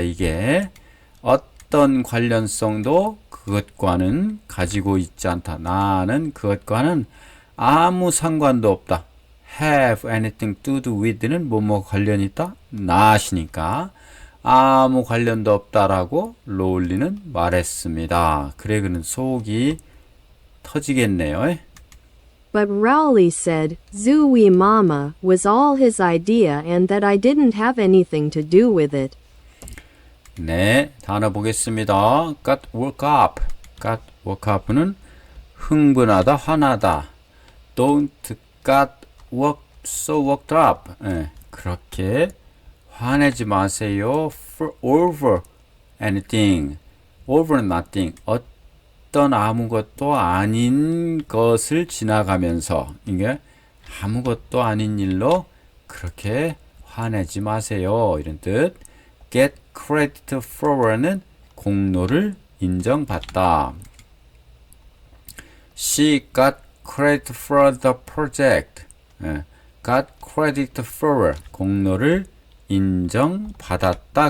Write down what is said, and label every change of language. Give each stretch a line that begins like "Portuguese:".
Korean: 이게 어떤 관련성도 그것과는 가지고 있지 않다. 나는 그것과는 아무 상관도 없다.
English: have anything to do with
Korean: 는 뭐뭐 관련이 있다? not이니까 아무 관련도 없다라고 로울리는 말했습니다. 그래 그는 속이 터지겠네요.
English: But Rowley said, Zooey Mama was all his idea and that I didn't have anything to do with it.
Korean: 네, 단어 보겠습니다.
English: got work up. got work up
Korean: 는 흥분하다, 화나다.
English: don't got work so worked up.
Korean: 그렇게 화내지 마세요.
English: for over anything. over nothing.
Korean: 어떤 아무것도 아닌 것을 지나가면서 이게 아무것도 아닌 일로 그렇게 화내지 마세요. 이런 뜻.
English: get credit for
Korean: 는 공로를 인정받다.
English: She got credit for the project. got credit for
Korean: 공로를 인정받았다.